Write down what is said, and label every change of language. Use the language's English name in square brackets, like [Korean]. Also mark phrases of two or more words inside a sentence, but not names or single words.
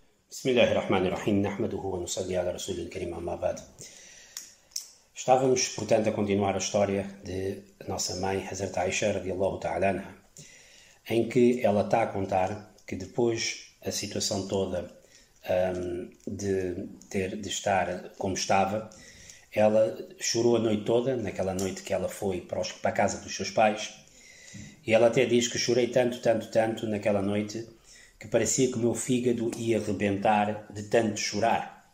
[Arabic] بسم الله الرحمن الرحيم، نحمده ونصلي على الرسول الكريم أما بعد. [Portuguese] Estávamos, portanto, a continuar a história de nossa mãe, [Arabic] Hazrat Aisha, رضي الله تعالى عنها, [Portuguese] em que ela está a contar que depois a situação toda de estar como estava, ela chorou a noite toda, naquela noite que ela foi para a casa dos seus pais, e ela até diz que chorei tanto naquela noite, que parecia que o meu fígado ia rebentar de tanto chorar.